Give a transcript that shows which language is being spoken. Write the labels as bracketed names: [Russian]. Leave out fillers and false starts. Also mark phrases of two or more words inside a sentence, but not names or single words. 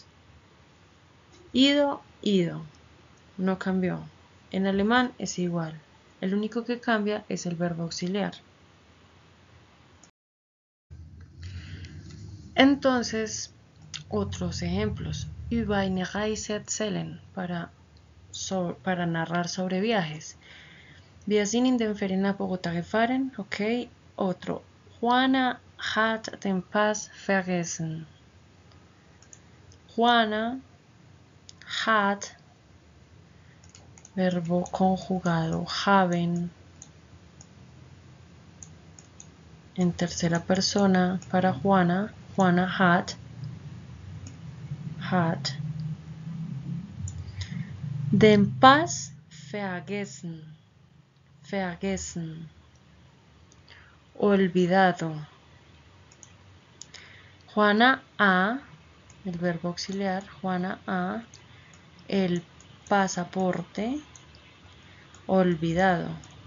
[Spanish] Ido, no cambió. En alemán es igual. El único que cambia es el verbo auxiliar. Entonces, otros ejemplos. [German] Über eine Reise erzählen, [Spanish] para narrar sobre viajes. [German] Wir sind in den Ferien nach Bogotá gefahren. [Spanish] Ok. Otro. [German] Juana hat den Pass vergessen. Juana hat, [Spanish] verbo conjugado haben, en tercera persona para Juana. [German] Juana hat den Pass vergessen, [Spanish] olvidado. Juana ha, el verbo auxiliar, Juana ha el pasaporte olvidado.